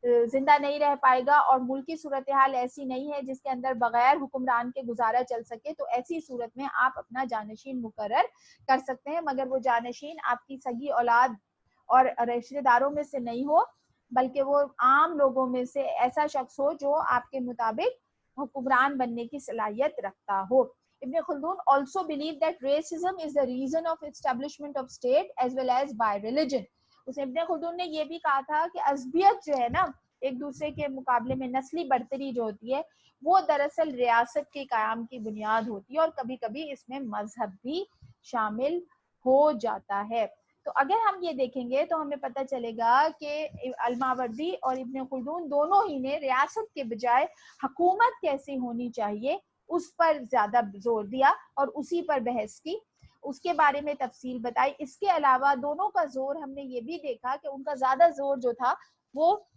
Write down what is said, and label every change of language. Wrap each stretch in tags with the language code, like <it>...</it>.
<ur>زندہ نہیں رہ پائے گا اور ملکی صورتحال ایسی نہیں ہے جس کے اندر بغیر حکمران کے گزارا چل سکے, تو ایسی صورت میں آپ اپنا جانشین مقرر کر سکتے ہیں, مگر وہ جانشین آپ کی سگی اولاد اور رشتہ داروں میں سے نہیں ہو, بلکہ وہ عام لوگوں میں سے ایسا شخص ہو جو آپ کے مطابق حکمران بننے کی صلاحیت رکھتا ہو.</ur> <en>Ibn Khaldun also believed that racism is the reason of establishment of state as well as by religion.</en> <ur>اس ابن خلدون نے یہ بھی کہا تھا کہ عصبیت جو ہے نا ایک دوسرے کے مقابلے میں نسلی برتری جو ہوتی ہے وہ دراصل ریاست کے قیام کی بنیاد ہوتی ہے، اور کبھی کبھی اس میں مذہب بھی شامل ہو جاتا ہے۔ تو اگر ہم یہ دیکھیں گے تو ہمیں پتہ چلے گا کہ الماوردی اور ابن خلدون دونوں ہی نے ریاست کے بجائے حکومت کیسی ہونی چاہیے اس پر زیادہ زور دیا اور اسی پر بحث کی، اس کے بارے میں تفصیل بتائی۔ اس کے علاوہ دونوں کا زور ہم نے یہ بھی دیکھا کہ ان کا زیادہ زور جو تھا وہ</ur>